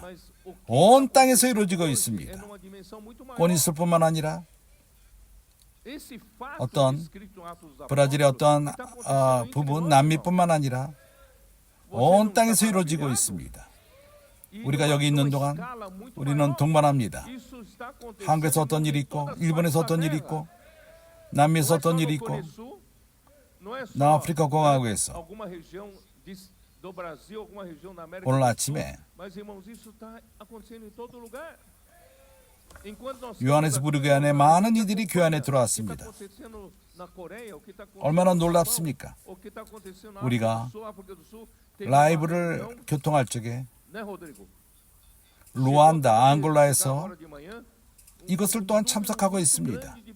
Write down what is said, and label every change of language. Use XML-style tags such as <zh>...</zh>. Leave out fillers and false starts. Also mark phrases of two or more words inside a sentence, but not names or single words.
<ko>온 땅에서 이루어지고 있습니다. 꼬니스뿐만 아니라 어떤 브라질의 어떤 부분 남미뿐만 아니라 온 땅에서 이루어지고 있습니다. 우리가 여기 있는 동안 우리는 동반합니다. 한국에서 어떤 일이 있고 일본에서 어떤 일이 있고 남미에서 어떤 일이 있고 남아프리카 공화국에서</ko> <pt>do Brasil, alguma região da América</pt> <ko>오늘</ko> <pt>do Sul.</pt> <ko>아침에</ko> <pt>Mas, irmãos, isso está acontecendo em todo lugar. Enquanto nós</pt> <ko>요하네스부르크 안에 많은 이들이 교회 안에 들어왔습니다. 얼마나 놀랍습니까? 우리가 라이브를 교통할 적에 루안다, 앙골라에서 이것을 또한 참석하고 있습니다.</ko>